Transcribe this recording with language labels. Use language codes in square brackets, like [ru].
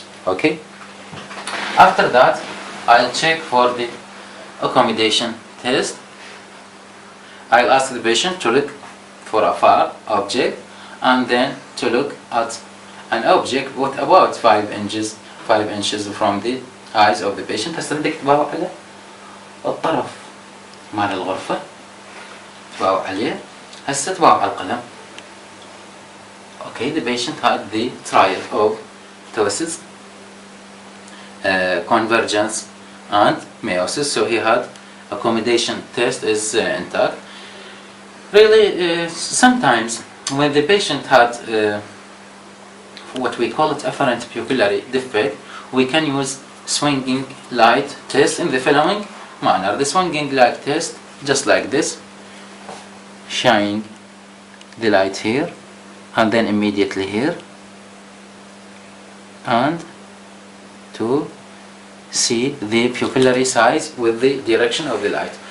[en] Okay, after that I'll check for the accommodation test. I'll ask the patient to look for a far object and then to look at an object with about 5 inches from the eyes of the patient. [ar] هسه بدك تباوع على الطرف مال الغرفة، تباوع عليه. هسه تباوع على القلم. [en] Okay, the patient had the triad of ptosis, convergence, and meiosis. So he had accommodation test is intact. Really, sometimes when the patient had what we call it afferent pupillary defect, we can use swinging light test in the following manner. The swinging light test, just like this, shine the light here and then immediately here, and to see the pupillary size with the direction of the light.